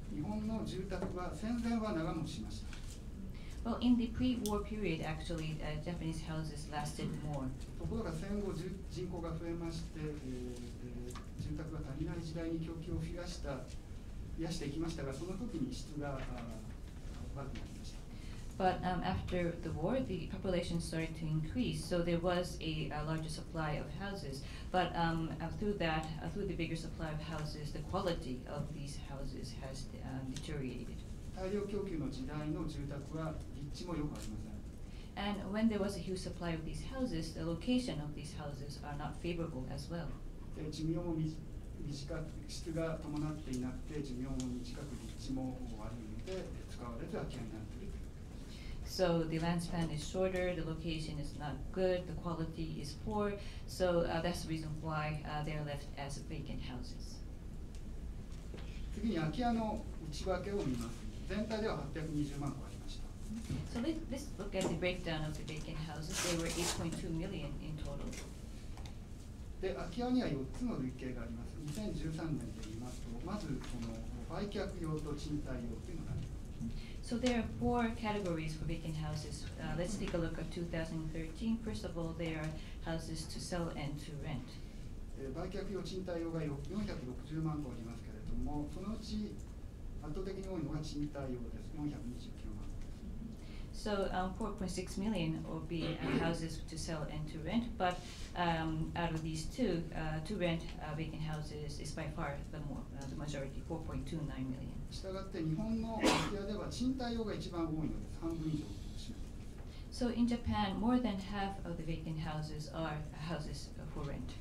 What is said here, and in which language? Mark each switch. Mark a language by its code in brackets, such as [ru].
[ja] 日本の住宅は戦前は長持ちしました。 [en] Well, in the pre-war period, actually, Japanese houses lasted more. [ja] ところが戦後人口が増えまして、住宅が足りない時代に供給を増やしていきましたが、その時に質が悪くなりました。 [en] But after the war, the population started to increase, so there was a larger supply of houses. But through the bigger supply of houses, the quality of these houses has deteriorated. [ja] 大量供給の時代の住宅は立地も良くありません。 [en] And when there was a huge supply of these houses, the location of these houses are not favorable as well. [ja] で寿命も短く、質が伴っていなくて寿命も短く立地も悪いので使われず空き家になっている。 [en] So the land span is shorter, the location is not good, the quality is poor, so that's the reason why they are left as vacant houses. [ja] 次に空き家の内訳を見ます。全体では820万戸ありました。 [en] So let's look at the breakdown of the vacant houses. They were 8.2 million in total. [ja] で、空き家には4つの類型があります。2013年で言いますと、まずこの売却用と賃貸用というのがあります。 [en] So there are 4 categories for vacant houses. Let's take a look at 2013. First of all, there are houses to sell and to rent. [ja] 売却用賃貸用が460万戸ありますけれども、そのうち圧倒的に多いのが賃貸用です。 429万戸。 [en] So 4.6 million will be houses to sell and to rent, but out of these two, to rent vacant houses is by far the majority, 4.29 million. [ja] したがって日本の空き家では賃貸用が一番多いのです。半分以上を占めています。 [en] So in Japan, more than half of the vacant houses are houses for rent.